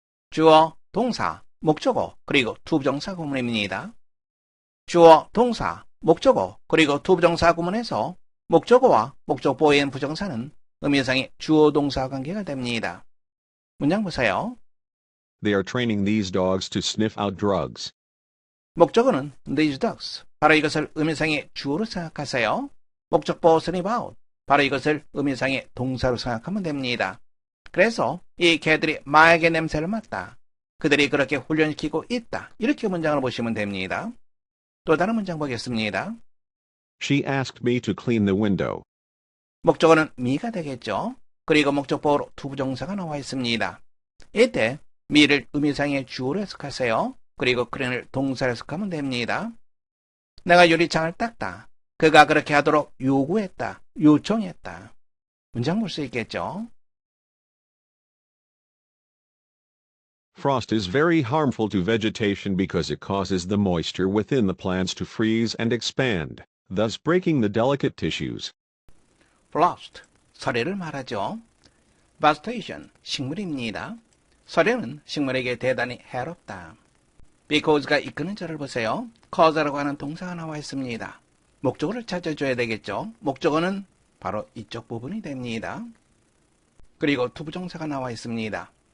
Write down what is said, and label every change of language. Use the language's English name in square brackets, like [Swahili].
[Korean] 주어, 동사, 목적어, 그리고 투부정사 구문입니다. 주어, 동사, 목적어, 그리고 투부정사 구문에서 목적어와 목적보어인 부정사는 의미상의 주어 동사 관계가 됩니다. 문장 보세요. [English] They are training these dogs to sniff out drugs. [Korean] 목적어는 these dogs, 바로 이것을 의미상의 주어로 생각하세요. 목적보어 sniff out, 바로 이것을 의미상의 동사로 생각하면 됩니다. 그래서 이 개들이 마약의 냄새를 맡다. 그들이 그렇게 훈련시키고 있다. 이렇게 문장을 보시면 됩니다. 또 다른 문장 보겠습니다. [English] She asked me to clean the window. [Korean] 목적어는 me가 되겠죠. 그리고 목적보어로 투부정사가 나와 있습니다. 이때 me를 의미상의 주어로 해석하세요. 그리고 clean을 동사로 해석하면 됩니다. 내가 유리창을 닦다. 그가 그렇게 하도록 요구했다. 요청했다. 문장 볼 수 있겠죠. [English] Frost is very harmful to vegetation because it causes the moisture within the plants to freeze and expand, thus breaking the delicate tissues. [Korean] frost, 설해를 말하죠. vegetation, 식물입니다. 설해는 식물에게 대단히 해롭다. because가 이끄는 절을 보세요. cause라고 하는 동사가 나와 있습니다. 목적어를 찾아줘야 되겠죠. 목적어는 바로 이쪽 부분이 됩니다. 그리고 투부정사가 나와 있습니다.